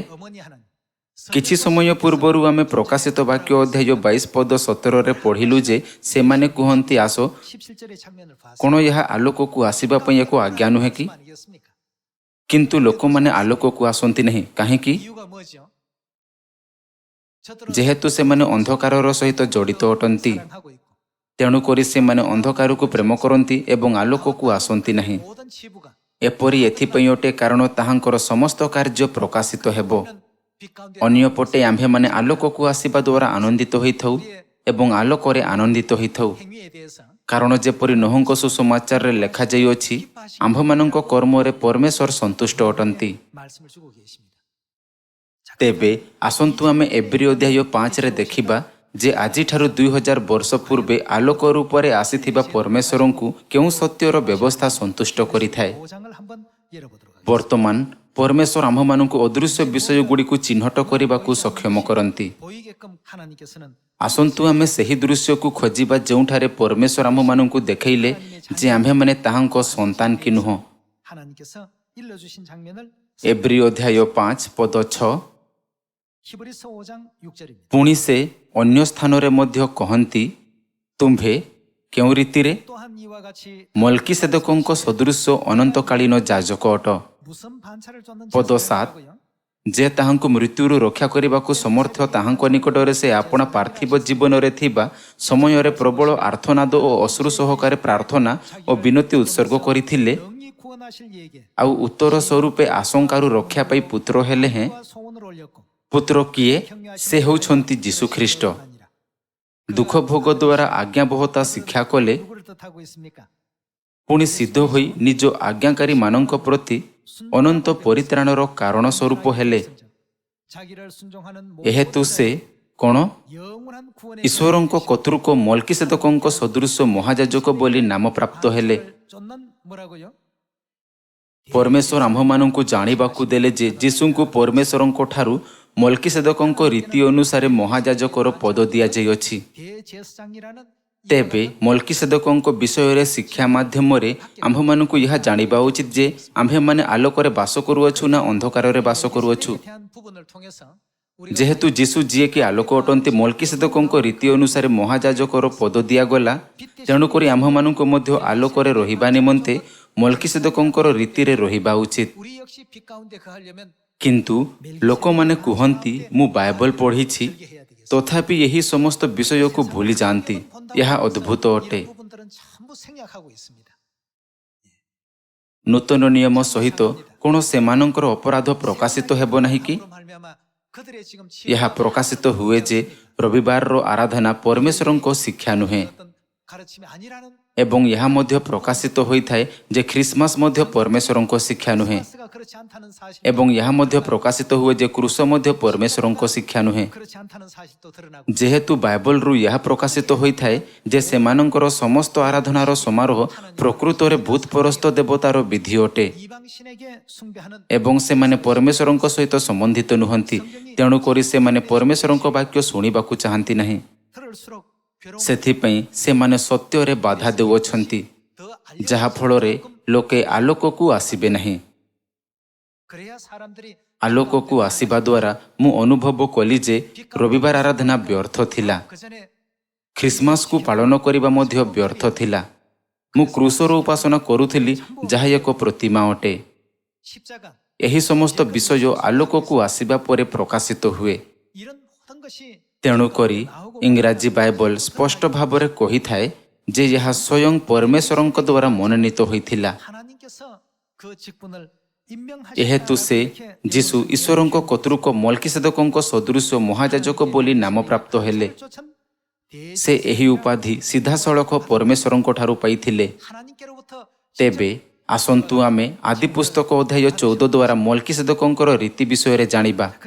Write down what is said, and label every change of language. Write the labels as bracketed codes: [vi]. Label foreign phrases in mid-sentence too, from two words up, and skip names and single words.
[or] କିଛି ସମୟ ପୂର୍ବରୁ ଆମେ ପ୍ରକାଶିତ ବାକ୍ୟ ଅଧ୍ୟାୟ 22 ପଦ 17ରେ ପଢ଼ିଲୁ ଯେ ସେମାନେ କୁହନ୍ତି ଆସ। କ'ଣ ଏହା ଆଲୋକକୁ ଆସିବା ପାଇଁ ଏକ ଆଜ୍ଞା ନୁହେଁ କି? କିନ୍ତୁ ଲୋକମାନେ ଆଲୋକକୁ ଆସନ୍ତି ନାହିଁ, କାହିଁକି? [ko] 저들은 [or] ଯେହେତୁ ସେମାନେ ଅନ୍ଧକାରର ସହିତ ଜଡ଼ିତ ଅଟନ୍ତି, [ko] 사랑하고 있고 [or] ତେଣୁକରି ସେମାନେ ଅନ୍ଧକାରକୁ ପ୍ରେମ କରନ୍ତି ଏବଂ ଆଲୋକକୁ ଆସନ୍ତି ନାହିଁ। [ko] 모든 치부가 [or] ଏପରି ଏଥିପାଇଁ ଅଟେ କାରଣ ତାହାଙ୍କର ସମସ୍ତ କାର୍ଯ୍ୟ ପ୍ରକାଶିତ ହେବ। [ko] 빛 가운데 [or] ଅନ୍ୟପଟେ ଆମ୍ଭେମାନେ ଆଲୋକକୁ ଆସିବା ଦ୍ୱାରା ଆନନ୍ଦିତ ହୋଇଥାଉ ଏବଂ ଆଲୋକରେ ଆନନ୍ଦିତ ହୋଇଥାଉ। [ko] 행위에 대해서 [or] କାରଣ ଯେପରି ନୋହଙ୍କ ସୁସମାଚାରରେ ଲେଖାଯାଇଅଛି, ଆମ୍ଭମାନଙ୍କ କର୍ମରେ ପରମେଶ୍ୱର ସନ୍ତୁଷ୍ଟ ଅଟନ୍ତି। [ko] 말씀을 주고 계십니다. 자, [or] ତେବେ ଆସନ୍ତୁ ଆମେ ଏବ୍ରୀ ଅଧ୍ୟାୟ 5ରେ ଦେଖିବା ଯେ ଆଜିଠାରୁ 2000 ବର୍ଷ ପୂର୍ବେ ଆଲୋକ ରୂପରେ ଆସିଥିବା ପରମେଶ୍ୱରଙ୍କୁ କେଉଁ ସତ୍ୟର ବ୍ୟବସ୍ଥା ସନ୍ତୁଷ୍ଟ କରିଥାଏ। [ko] 5장을 한번 열어보도록 하겠습니다. [or] ବର୍ତ୍ତମାନ ପରମେଶ୍ୱର ଆମ୍ଭମାନଙ୍କୁ ଅଦୃଶ୍ୟ ବିଷୟଗୁଡ଼ିକୁ ଚିହ୍ନଟ କରିବାକୁ ସକ୍ଷମ କରନ୍ତି। [ko] 보이게끔 하나님께서는 [or] ଆସନ୍ତୁ ଆମେ ସେହି ଦୃଶ୍ୟକୁ ଖୋଜିବା ଯେଉଁଠାରେ ପରମେଶ୍ୱର ଆମ୍ଭମାନଙ୍କୁ ଦେଖାଇଲେ ଯେ ଆମ୍ଭେମାନେ ତାହାଙ୍କ ସନ୍ତାନ କି ନୁହଁ। [ko] 하나님께서 일러주신 장면을 [or] ଏବ୍ରୀ ଅଧ୍ୟାୟ 5 ପଦ 6। [ko] 히브리서 5장 6절입니다. [or] ପୁଣି ସେ ଅନ୍ୟ ସ୍ଥାନରେ ମଧ୍ୟ କହନ୍ତି, ତୁମ୍ଭେ କେଉଁ ରୀତିରେ [ko] 또한 이와 같이 [or] ମଲ୍କିସେଦକଙ୍କ ସଦୃଶ ଅନନ୍ତକାଳୀନ ଯାଜକ ଅଟ। [ko] 무슨 반차를 쫓는 [or] ପଦ [ko] 제사를 7 하고요. [or] ଯେ ତାହାଙ୍କୁ ମୃତ୍ୟୁରୁ ରକ୍ଷା କରିବାକୁ ସମର୍ଥ ତାହାଙ୍କ ନିକଟରେ ସେ ଆପଣା ପାର୍ଥିବ ଜୀବନରେ ଥିବା ସମୟରେ ପ୍ରବଳ ଆର୍ତ୍ତନାଦ ଓ ଅଶ୍ରୁ ସହକାରେ ପ୍ରାର୍ଥନା ଓ ବିନତି ଉତ୍ସର୍ଗ କରିଥିଲେ। [ko] 영이 구원하실 이에게 [or] ଆଉ ଉତ୍ତର ସ୍ୱରୂପେ ଆଶଙ୍କାରୁ ରକ୍ଷା ପାଇ ପୁତ୍ର ହେଲେ ହେଁ। [ko] 과 소원을 올렸고 [or] ପୁତ୍ର କିଏ? ସେ ହେଉଛନ୍ତି ଯୀଶୁଖ୍ରୀଷ୍ଟ। ଦୁଃଖ ଭୋଗ ଦ୍ୱାରା ଆଜ୍ଞାବହତା ଶିକ୍ଷା କଲେ, [ko] 누구를 뜻하고 있습니까? [or] ପୁଣି ସିଦ୍ଧ ହୋଇ ନିଜ ଆଜ୍ଞାକାରୀମାନଙ୍କ ପ୍ରତି ଅନନ୍ତ ପରିତ୍ରାଣର କାରଣ ସ୍ୱରୂପ ହେଲେ। [ko] 자기를 순종하는 [or] ଏହେତୁ ସେ କ'ଣ? [ko] 영원한 구원의 [or] ଈଶ୍ୱରଙ୍କ କତୃକ ମଲ୍କିସେଦକଙ୍କ ସଦୃଶ ମହାଯାଜକ ବୋଲି ନାମ ପ୍ରାପ୍ତ ହେଲେ। [ko] 쫓는 뭐라고요? [or] ପରମେଶ୍ୱର ଆମ୍ଭମାନଙ୍କୁ ଜାଣିବାକୁ ଦେଲେ ଯେ ଯୀଶୁଙ୍କୁ ପରମେଶ୍ୱରଙ୍କ ଠାରୁ ମଲ୍କିସେଦକଙ୍କ ରୀତି ଅନୁସାରେ ମହାଯାଜକର ପଦ ଦିଆଯାଇଅଛି। [ko] 대제사장이라는 [or] ତେବେ ମଲ୍କିସେଦକଙ୍କ ବିଷୟରେ ଶିକ୍ଷା ମାଧ୍ୟମରେ ଆମ୍ଭମାନଙ୍କୁ ଏହା ଜାଣିବା ଉଚିତ ଯେ ଆମ୍ଭେମାନେ ଆଲୋକରେ ବାସ କରୁଅଛୁ ନା ଅନ୍ଧକାରରେ ବାସ କରୁଅଛୁ। [ko] 대한 부분을 통해서 [or] ଯେହେତୁ ଯୀଶୁ ଯିଏକି ଆଲୋକ ଅଟନ୍ତି ମଲ୍କିସେଦକଙ୍କ ରୀତି ଅନୁସାରେ ମହାଯାଜକର ପଦ ଦିଆଗଲା, ତେଣୁକରି ଆମ୍ଭମାନଙ୍କୁ ମଧ୍ୟ ଆଲୋକରେ ରହିବା ନିମନ୍ତେ ମଲ୍କିସେଦକଙ୍କର ରୀତିରେ ରହିବା ଉଚିତ। [ko] 우리 역시 빛 가운데 거하려면 [or] କିନ୍ତୁ ଲୋକମାନେ କୁହନ୍ତି, ମୁଁ ବାଇବଲ ପଢ଼ିଛି, [ko] 그렇게 해야 되겠습니다. [or] ତଥାପି ଏହି ସମସ୍ତ ବିଷୟକୁ ଭୁଲି ଯାଆନ୍ତି। ଏହା ଅଦ୍ଭୁତ ଅଟେ। [ko] 이런 부분들은 전부 생략하고 있습니다. [or] ନୂତନ ନିୟମ ସହିତ କ'ଣ ସେମାନଙ୍କର ଅପରାଧ ପ୍ରକାଶିତ ହେବ ନାହିଁ କି? [ko] 그로 말미암아 그들의 지금 [or] ଏହା ପ୍ରକାଶିତ ହୁଏ ଯେ ରବିବାରର ଆରାଧନା ପରମେଶ୍ୱରଙ୍କ ଶିକ୍ଷା ନୁହେଁ। [ko] 어떤 가르침이 아니라는 [or] ଏବଂ ଏହା ମଧ୍ୟ ପ୍ରକାଶିତ ହୋଇଥାଏ ଯେ ଖ୍ରୀଷ୍ଟମାସ ମଧ୍ୟ ପରମେଶ୍ୱରଙ୍କ ଶିକ୍ଷା ନୁହେଁ। [ko] 크리스마스가 그렇지 않다는 사실, [or] ଏବଂ ଏହା ମଧ୍ୟ ପ୍ରକାଶିତ ହୁଏ ଯେ କୃଷ ମଧ୍ୟ ପରମେଶ୍ୱରଙ୍କ ଶିକ୍ଷା ନୁହେଁ। [ko] 그렇지 않다는 사실도 드러나고 [or] ଯେହେତୁ ବାଇବଲରୁ ଏହା ପ୍ରକାଶିତ ହୋଇଥାଏ ଯେ ସେମାନଙ୍କର ସମସ୍ତ ଆରାଧନାର ସମାରୋହ ପ୍ରକୃତରେ ଭୂତପରସ୍ତ ଦେବତାର ବିଧି ଅଟେ [ko] 이방 신에게 숭배하는 [or] ଏବଂ ସେମାନେ ପରମେଶ୍ୱରଙ୍କ ସହିତ ସମ୍ବନ୍ଧିତ ନୁହନ୍ତି। ତେଣୁକରି ସେମାନେ ପରମେଶ୍ୱରଙ୍କ ବାକ୍ୟ ଶୁଣିବାକୁ ଚାହାନ୍ତି ନାହିଁ। [ko] 들을수록 괴로운 [or] ସେଥିପାଇଁ ସେମାନେ ସତ୍ୟରେ ବାଧା ଦେଉଅଛନ୍ତି, [ko] 더 [or] ଯାହାଫଳରେ ଲୋକେ ଆଲୋକକୁ ଆସିବେ ନାହିଁ। [ko] 그래야 사람들이 [or] ଆଲୋକକୁ ଆସିବା ଦ୍ୱାରା ମୁଁ ଅନୁଭବ କଲି ଯେ ରବିବାର ଆରାଧନା ବ୍ୟର୍ଥ ଥିଲା। [ko] 그 전에 [or] ଖ୍ରୀଷ୍ଟମାସକୁ ପାଳନ କରିବା ମଧ୍ୟ ବ୍ୟର୍ଥ ଥିଲା। ମୁଁ କୃଷର ଉପାସନା କରୁଥିଲି, ଯାହା ଏକ ପ୍ରତିମା ଅଟେ। [ko] 십자가 [or] ଏହି ସମସ୍ତ ବିଷୟ ଆଲୋକକୁ ଆସିବା ପରେ ପ୍ରକାଶିତ ହୁଏ। [ko] 이런 모든 것이 [or] ତେଣୁକରି ଇଂରାଜୀ ବାଇବଲ ସ୍ପଷ୍ଟ ଭାବରେ କହିଥାଏ ଯେ ଏହା ସ୍ୱୟଂ ପରମେଶ୍ୱରଙ୍କ ଦ୍ୱାରା ମନୋନୀତ ହୋଇଥିଲା। [ko] 하나님께서 그 직분을 [or] ଏହେତୁ ସେ ଯୀଶୁ ଈଶ୍ୱରଙ୍କ କତୃକ ମଲ୍କିସେଦକଙ୍କ ସଦୃଶ ମହାଯାଜକ ବୋଲି ନାମ ପ୍ରାପ୍ତ ହେଲେ। ସେ ଏହି ଉପାଧି ସିଧାସଳଖ ପରମେଶ୍ୱରଙ୍କ ଠାରୁ ପାଇଥିଲେ। ତେବେ ଆସନ୍ତୁ ଆମେ ଆଦି ପୁସ୍ତକ ଅଧ୍ୟାୟ 14 ଦ୍ୱାରା ମଲ୍କିସେଦକଙ୍କର ରୀତି ବିଷୟରେ ଜାଣିବା।